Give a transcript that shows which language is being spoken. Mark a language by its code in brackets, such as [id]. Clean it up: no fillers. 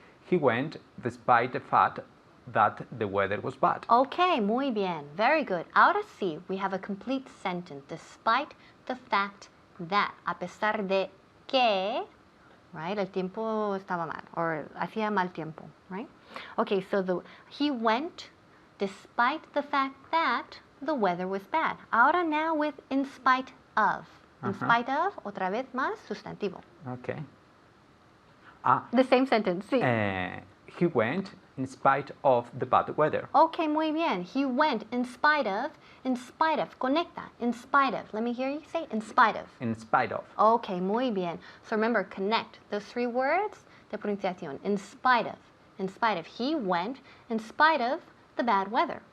[en] He went despite the fact that the weather was bad. Okay, [es] muy bien. [en] Very good. [es] Ahora sí, [en] we have a complete sentence. Despite the fact that, [es] a pesar de que, [en] right? [es] El tiempo estaba mal, or hacía mal tiempo, right? [en] Okay, so he went despite the fact that the weather was bad. Ahora now with in spite of. In spite of, [es] otra vez más, sustantivo. [en] Okay. The same sentence, sí. He went in spite of the bad weather. [es] Okay, muy bien. [en] He went in spite of, conecta, in spite of. Let me hear you say in spite of. In spite of. Okay, [es] muy bien. [en] So remember, connect those 3 words [es] de pronunciación. [en] In spite of. In spite of. He went in spite of the bad weather.